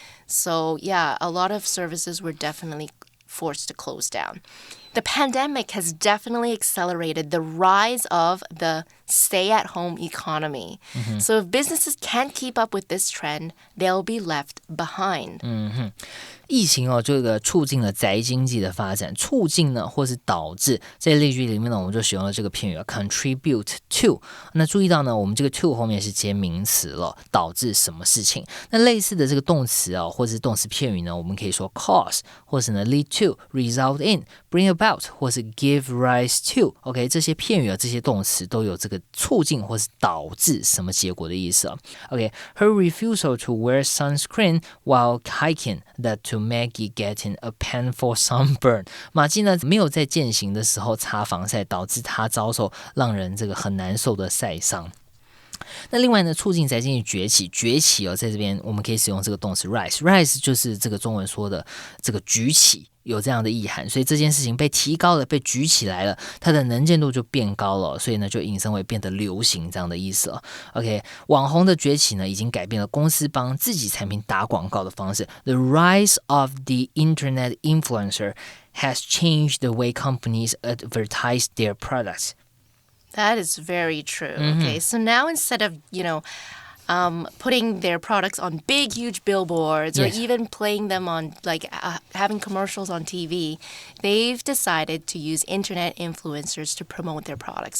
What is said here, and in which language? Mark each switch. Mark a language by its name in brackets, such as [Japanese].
[English] So yeah, a lot of services were definitely forced to close down. The pandemic has definitely accelerated the rise of the stay-at-home economy. So if businesses can't keep up with this trend, they'll be left behind. [Chinese] 疫情哦，这个促进了宅经济的发展，促进呢或是导致，在例句里面呢，我们就使用了这个片语 contribute to。那注意到呢，我们这个 to 后面是接名词了，导致什么事情？那类似的这个动词哦，或是动词片语呢，我们可以说 cause， 或是呢 lead to、result in、bring about， 或是 give rise to。OK， 这些片语啊，这些动词都有这个促进或是导致什么结果的意思啊。 [English] OK，her refusal to wear sunscreen while hiking led to Maggie getting a painful sunburn。 [Chinese] 马基呢没有在健行的时候擦防晒，导致他遭受让人这个很难受的晒伤。那另外呢，促进宅经济崛起哦，在这边我们可以使用这个动词 rise 就是这个中文说的这个举起，有这样的意涵，所以这件事情被提高了，被举起来了，它的能见度就变高了，所以呢就引申为变得流行这样的意思哦。 OK， 网红的崛起呢，已经改变了公司帮自己产品打广告的方式。 [English] The rise of the internet influencer has changed the way companies advertise their products. That is very true. Okay, so now instead of, putting their products on big, huge billboards, or Yes. even playing them on, like, having commercials on TV, they've decided to use internet influencers to promote their products.